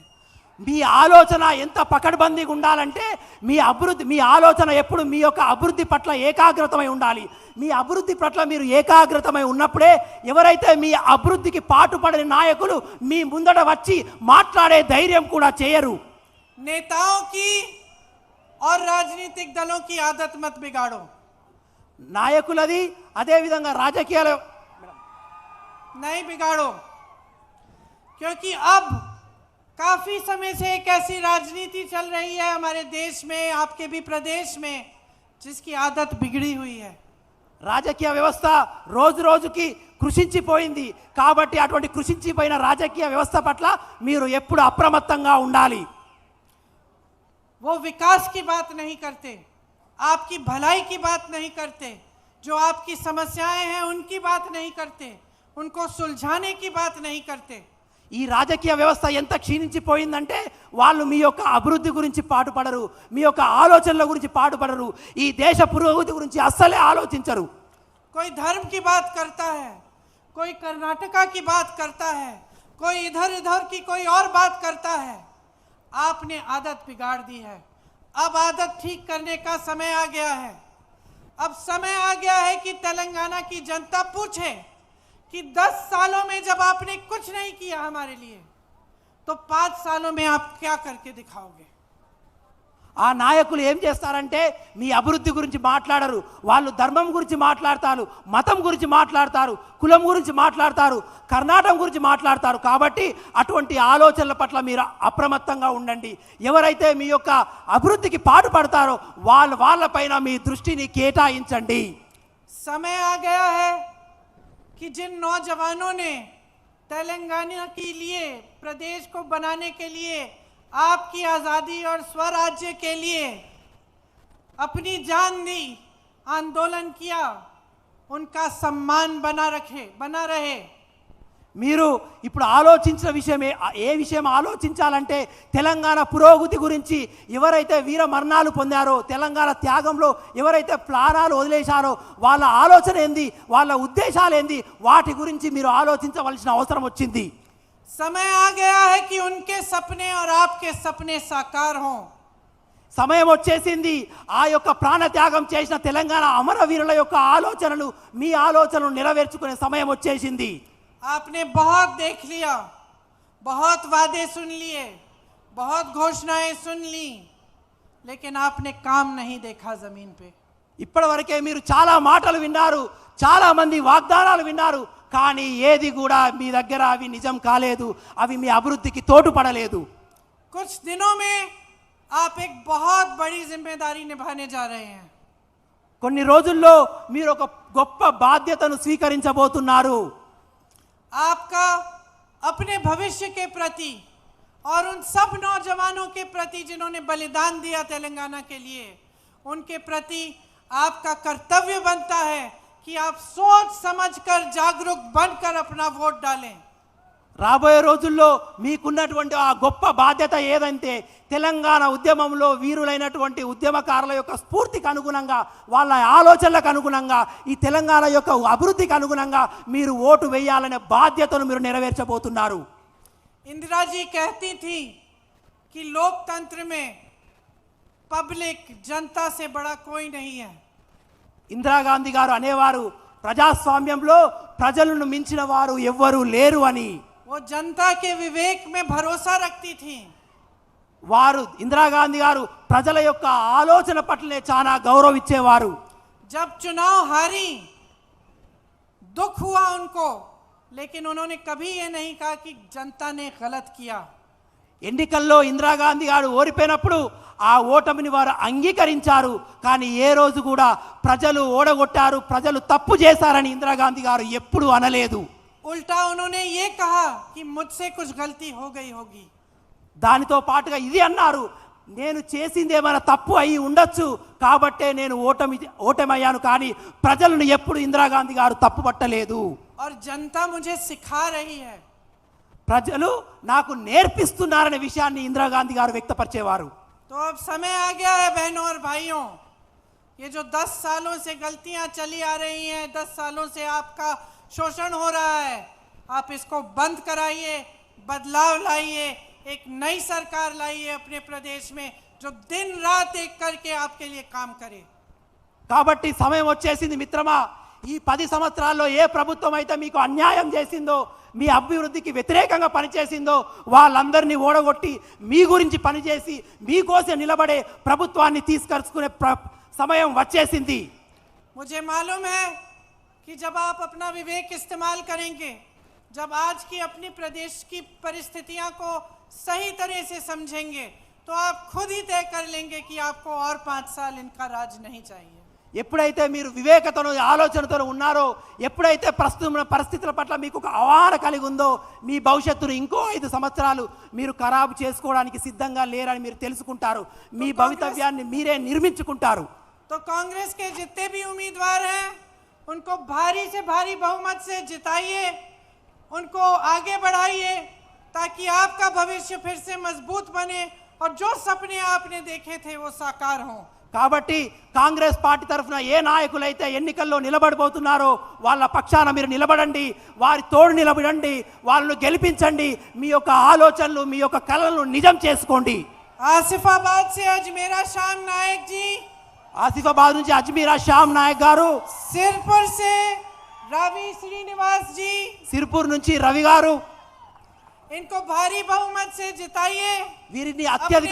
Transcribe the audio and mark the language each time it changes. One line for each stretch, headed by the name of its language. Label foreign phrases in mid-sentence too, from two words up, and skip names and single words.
Telugu: మీ ఆలోచన ఎంత పకడ్బందీగా ఉండాలంటే మీ ఆలోచన ఎప్పుడు మీ యొక్క అభివృద్ధి పట్ల ఏకాగ్రతమై ఉండాలి। మీ అభివృద్ధి పట్ల మీరు ఏకాగ్రతమై ఉన్నప్పుడే ఎవరైతే మీ అభివృద్ధికి పాటుపడని నాయకులు మీ ముందట వచ్చి మాట్లాడే ధైర్యం కూడా చేయరు।
Hindi: नेताओं की और राजनीतिक दलों की आदत मत बिगाड़ो।
Telugu: నాయకులది అదే విధంగా రాజకీయాలు
Hindi: नहीं बिगाड़ो, क्योंकि अब काफी समय से एक ऐसी राजनीति चल रही है हमारे देश में, आपके भी प्रदेश में, जिसकी आदत बिगड़ी हुई है।
Telugu: రాజకీయ వ్యవస్థ రోజు రోజుకి కృషించిపోయింది, కాబట్టి అటువంటి కృషించిపోయిన రాజకీయ వ్యవస్థ పట్ల మీరు ఎప్పుడు అప్రమత్తంగా ఉండాలి।
Hindi: वो विकास की बात नहीं करते, आपकी भलाई की बात नहीं करते, जो आपकी समस्याएं हैं उनकी बात नहीं करते, उनको सुलझाने की बात नहीं करते।
Telugu: ఈ రాజకీయ వ్యవస్థ ఎంత క్షీణించిపోయిందంటే వాళ్ళు మీ యొక్క అభివృద్ధి గురించి పాటుపడరు, మీ యొక్క ఆలోచనల గురించి పాటుపడరు, ఈ దేశ పురోగతి గురించి అస్సలే ఆలోచించరు।
Hindi: कोई धर्म की बात करता है, कोई कर्नाटका की बात करता है, कोई इधर इधर की कोई और बात करता है। आपने आदत बिगाड़ दी है, अब आदत ठीक करने का समय आ गया है। अब समय आ गया है कि तेलंगाना की जनता पूछे कि 10 सालों में जब आपने कुछ नहीं किया हमारे लिए, तो 5 सालों में आप क्या करके दिखाओगे?
Telugu: ఆ నాయకులు ఏం చేస్తారంటే మీ అభివృద్ధి గురించి మాట్లాడరు, వాళ్ళు ధర్మం గురించి మాట్లాడతారు, మతం గురించి మాట్లాడతారు, కులం గురించి మాట్లాడతారు, కర్ణాటక గురించి మాట్లాడతారు। కాబట్టి అటువంటి ఆలోచనల పట్ల మీరు అప్రమత్తంగా ఉండండి। ఎవరైతే మీ యొక్క అభివృద్ధికి పాటుపడతారో వాళ్ళపైన మీ దృష్టిని కేటాయించండి।
Hindi: समय आ गया है कि जिन नौजवानों ने तेलंगाना के लिए, प्रदेश को बनाने के लिए, आपकी आज़ादी और स्वराज्य के लिए अपनी जान दी, आंदोलन किया, उनका सम्मान बना रहे।
Telugu: మీరు ఇప్పుడు ఆలోచించిన విషయమే ఏ విషయం ఆలోచించాలంటే తెలంగాణ పురోగతి గురించి ఎవరైతే వీర మరణాలు పొందారో తెలంగాణ త్యాగంలో ఎవరైతే ప్రాణాలు వదిలేశారో వాళ్ళ ఆలోచన ఏంది వాళ్ళ ఉద్దేశాలు ఏంది వాటి గురించి మీరు ఆలోచించవలసిన అవసరం వచ్చింది
Hindi: समय आ गया है कि उनके सपने और आपके सपने साकार हों
Telugu: సమయం వచ్చేసింది ఆ యొక్క ప్రాణ త్యాగం చేసిన తెలంగాణ అమరవీరుల యొక్క ఆలోచనలు మీ ఆలోచనలు నెరవేర్చుకునే సమయం వచ్చేసింది
Hindi: आपने बहुत देख लिया बहुत वादे सुन लिए बहुत घोषणाएं सुन ली लेकिन आपने काम नहीं देखा जमीन पे
Telugu: ఇప్పటివరకే మీరు చాలా మాటలు విన్నారు చాలా మంది వాగ్దానాలు విన్నారు కానీ ఏది కూడా మీ దగ్గర అవి నిజం కాలేదు అవి మీ అభివృద్ధికి తోడ్పడలేదు
Hindi: कुछ दिनों में आप एक बहुत बड़ी जिम्मेदारी निभाने जा रहे हैं
Telugu: కొన్ని రోజుల్లో మీరు ఒక గొప్ప బాధ్యతను స్వీకరించబోతున్నారు
Hindi: आपका अपने भविष्य के प्रति और उन सब नौजवानों के प्रति जिन्होंने बलिदान दिया तेलंगाना के लिए उनके प्रति आपका कर्तव्य बनता है कि आप सोच समझकर जागरूक बनकर अपना वोट डालें
Telugu: రాబోయే రోజుల్లో మీకున్నటువంటి ఆ గొప్ప బాధ్యత ఏదంటే తెలంగాణ ఉద్యమంలో వీరులైనటువంటి ఉద్యమకారుల యొక్క స్ఫూర్తికి అనుగుణంగా వాళ్ళ ఆలోచనలకు అనుగుణంగా ఈ తెలంగాణ యొక్క అభివృద్ధికి అనుగుణంగా మీరు ఓటు వేయాలనే బాధ్యతను మీరు నెరవేర్చబోతున్నారు
Hindi: इंदिरा जी कहती थी कि लोकतंत्र में पब्लिक जनता से बड़ा कोई नहीं है
Telugu: ఇందిరాగాంధీ గారు అనేవారు ప్రజాస్వామ్యంలో ప్రజలను మించిన వారు ఎవ్వరూ లేరు అని
Hindi: वो जनता के विवेक में भरोसा रखती थी
Telugu: వారు ఇందిరాగాంధీ గారు ప్రజల యొక్క ఆలోచన పట్లనే చాలా గౌరవించేవారు
Hindi: जब चुनाव हारी दुख हुआ उनको लेकिन उन्होंने कभी ये नहीं कहा कि जनता ने गलत किया
Telugu: ఎన్నికల్లో ఇందిరాగాంధీ గారు ఓడిపోయినప్పుడు ఆ ఓటమిని వారు అంగీకరించారు కానీ ఏ రోజు కూడా ప్రజలు ఓడగొట్టారు ప్రజలు తప్పు చేశారని ఇందిరాగాంధీ గారు ఎప్పుడూ అనలేదు
Hindi: उल्टा उन्होंने ये कहा कि मुझसे कुछ गलती हो गई होगी
Telugu: దానితో పాటుగా ఇది అన్నారు నేను చేసింది ఏమైనా తప్పు అయి ఉండొచ్చు కాబట్టే నేను ఓటమయ్యాను కానీ ప్రజలను ఎప్పుడు ఇందిరాగాంధీ గారు తప్పు పట్టలేదు
Hindi: और जनता मुझे सिखा रही है
Telugu: ప్రజలు నాకు నేర్పిస్తున్నారనే విషయాన్ని ఇందిరాగాంధీ గారు వ్యక్తపరిచేవారు
Hindi: तो अब समय आ गया है बहनों और भाइयों ये जो 10 सालों से गलतियां चली आ रही हैं 10 सालों से आपका शोषण हो रहा है आप इसको बंद कराइए बदलाव लाइए एक नई सरकार लाइए अपने प्रदेश में जो दिन रात एक करके आपके लिए काम करे
Telugu: కాబట్టి సమయం వచ్చేసింది మిత్రమా ఈ 10 సంవత్సరాల్లో ఏ ప్రభుత్వం అయితే మీకు అన్యాయం చేసిందో మీ అభివృద్ధికి వ్యతిరేకంగా పనిచేసిందో వాళ్ళందరినీ ఓడగొట్టి మీ గురించి పనిచేసి మీకోసం నిలబడే ప్రభుత్వాన్ని తీసుకొచ్చుకునే సమయం వచ్చేసింది
Hindi: मुझे मालूम है कि जब आप अपना विवेक इस्तेमाल करेंगे जब आज की अपनी प्रदेश की परिस्थितियां को सही तरह से समझेंगे तो आप खुद ही तय कर लेंगे कि आपको और 5 साल इनका राज नहीं चाहिए
Telugu: ఎప్పుడైతే మీరు వివేకతను ఆలోచనతో ఉన్నారో ఎప్పుడైతే ప్రస్తుత పరిస్థితుల పట్ల మీకు ఒక అవగాహన కలిగి ఉందో మీ భవిష్యత్తును ఇంకో 5 సంవత్సరాలు మీరు ఖరాబు చేసుకోవడానికి సిద్ధంగా లేరని మీరు తెలుసుకుంటారు మీ భవితవ్యాన్ని మీరే నిర్మించుకుంటారు
Hindi: तो कांग्रेस के जितने भी उम्मीदवार हैं उनको भारी से भारी बहुमत से जिताइए उनको आगे बढ़ाइए ताकि आपका भविष्य फिर से मजबूत बने और जो सपने आपने देखे थे वो साकार हों
Telugu: కాబట్టి కాంగ్రెస్ పార్టీ తరఫున ఏ నాయకులైతే ఎన్నికల్లో నిలబడబోతున్నారో వాళ్ళ పక్షాన మీరు నిలబడండి వారి తోడు నిలబడండి వాళ్ళను గెలిపించండి మీ యొక్క ఆలోచనలు మీ యొక్క కలలను నిజం చేసుకోండి
Hindi: आसिफाबाद से अजमेरा श्याम नायक जी
Telugu: ఆసిఫాబాద్ నుంచి అజ్మీరా శ్యామ్ నాయక్ గారు
Hindi: सिरपुर से रवि श्रीनिवास जी
Telugu: సిర్పూర్ నుంచి రవి గారు
Hindi: इनको भारी बहुमत से जिताइए
Telugu: వీరిని అత్యధిక